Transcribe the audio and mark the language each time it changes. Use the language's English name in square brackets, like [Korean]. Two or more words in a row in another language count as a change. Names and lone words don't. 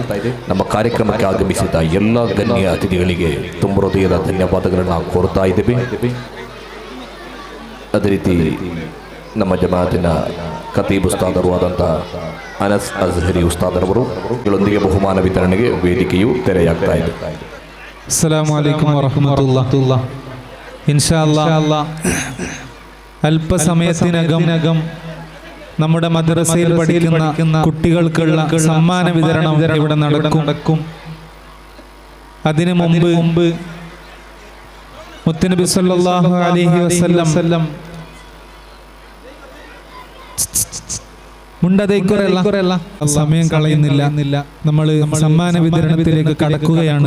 [Kannada] ನಮ್ಮ ಕಾರ್ಯಕ್ರಮಕ್ಕೆ ಆಗಮಿಸಿದ ಎಲ್ಲ ಗಣ್ಯ ಅತಿಥಿಗಳಿಗೆ ತುಂಬ ಹೃದಯದ ಧನ್ಯವಾದಗಳನ್ನು ಕೋರ್ತಾ ಇದ್ದೇವೆ. ಅದೇ ರೀತಿ ನಮ್ಮ ಜಮಾತಿನ ಖತೀಬ್ ಉಸ್ತಾದರು ಆದಂಥ ಅನಸ್ ಅಜ್ಹರಿ ಉಸ್ತಾದರವರು ಗಳೊಂದಿಗೆ ಬಹುಮಾನ ವಿತರಣೆಗೆ ವೇದಿಕೆಯು ತೆರೆಯಾಗ್ತಾ ಇದೆ. [Arabic] السلام عليكم ورحمة الله. إن شاء الله [Malayalam] അല്പസമയത്തിനകം നമ്മുടെ മദ്രസയിൽ പഠിക്കുന്ന കുട്ടികൾക്കുള്ള സമ്മാന വിതരണം ഇവിടെ നടക്കും. അതിനു മുമ്പ് മുത്തുനബി [Arabic] صلى الله عليه وسلم [Malayalam] മുണ്ടതേക്കുറല്ല സമയം കളയുന്നില്ല, നമ്മൾ സമ്മാന വിതരണത്തിലേക്ക് കടക്കുകയാണ്.